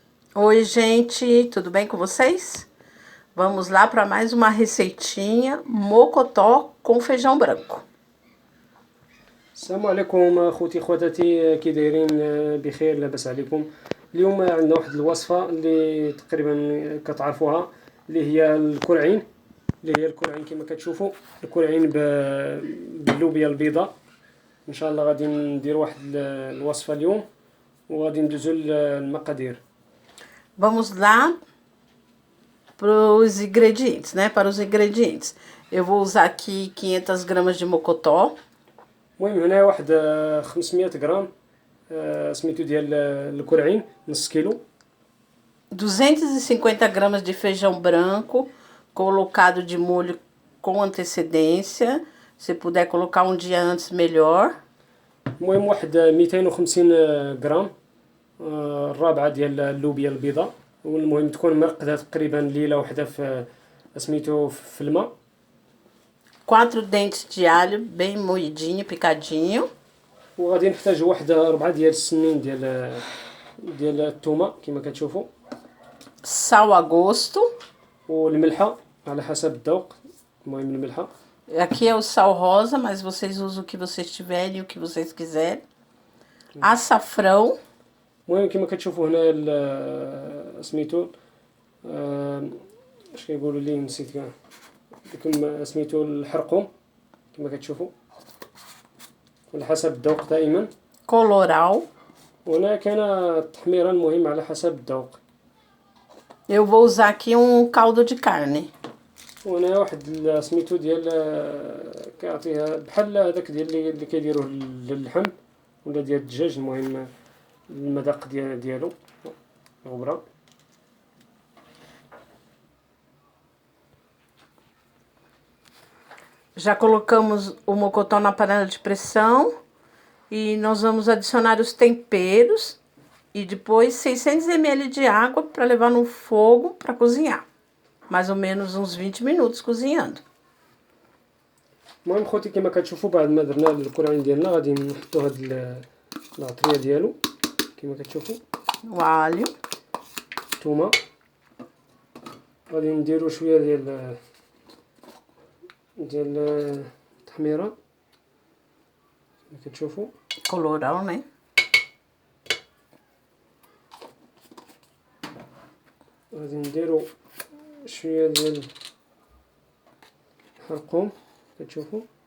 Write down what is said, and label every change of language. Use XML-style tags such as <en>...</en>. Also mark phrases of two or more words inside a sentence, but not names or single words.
<pt>Oi, gente, tudo bem com vocês? Vamos lá para mais uma receitinha mocotó com feijão branco.</pt> <ar>السلام عليكم اخوتي خواتاتي، كي دايرين؟ بخير، لاباس عليكم؟ اليوم عندنا واحد الوصفه اللي تقريبا كتعرفوها، اللي هي الكرعين. كما كتشوفوا الكرعين باللوبيا البيضاء. ان شاء الله غادي ندير واحد الوصفه اليوم، وغادي ندوزو للمقادير.</ar> <pt>Vamos lá para os ingredientes, né? Para os ingredientes. Eu vou usar aqui 500 gramas de mocotó,</pt> <ar>المهم هنا واحد 500 غرام سميتو ديال الكرعين، نص كيلو.</ar> <pt>250 gramas de feijão branco, colocado de molho com antecedência. Se puder colocar um dia antes, melhor.</pt> <ar>المهم واحد 250 غرام الرابعه ديال اللوبيا البيضاء، والمهم تكون مرقده تقريبا ليله واحده في سميتو في الماء.</ar> <pt>4 dentes de alho bem moidinho, picadinho.</pt> <ar>وغادي نحتاج واحد 4 ديال السنين ديال الثومه كما كتشوفوا.</ar> <pt>Sal a gosto.</pt> <ar>والملحه على حسب الذوق، المهم الملحه.</ar> <pt>Aqui é o sal rosa, mas vocês usam o que vocês tiverem e o que vocês quiserem. Açafrão.</pt> <ar>المهم كما كتشوفوا هنا سميتو اش كيقولوا لي، نسيت كاع لكم، سميتو الحرقوم كما كتشوفوا، على حسب الذوق دائما.</ar> <pt>Colorau.</pt> <ar>وهنا كان التحميره المهم على حسب الذوق.</ar> <pt>Eu vou usar aqui um caldo de carne.</pt> <ar>وهنا واحد سميتو ديال كيعطيها بحال هذاك ديال اللي كيديروه للحم ولا ديال الدجاج، المهم المذاق ديالو غبره.</ar> <pt>Já colocamos o mocotó na panela de pressão e nós vamos adicionar os temperos e depois 600 ml de água para levar no fogo para cozinhar. Mais ou menos uns 20 minutos cozinhando.</pt> <ar>المهم خوتي كما كتشوفوا بعد ما درنا الكرعين ديالنا غادي نحطوا هاد العطريه ديالو كما كتشوفوا.</ar> <pt>O alho.</pt> <ar>الثومه غادي نديروا شويه ديال التحميره كما كتشوفوا.</ar> <pt>Colorau, né?</pt> <ar>غادي نديروا شويه ديال الحرقوم كتشوفوا.</ar>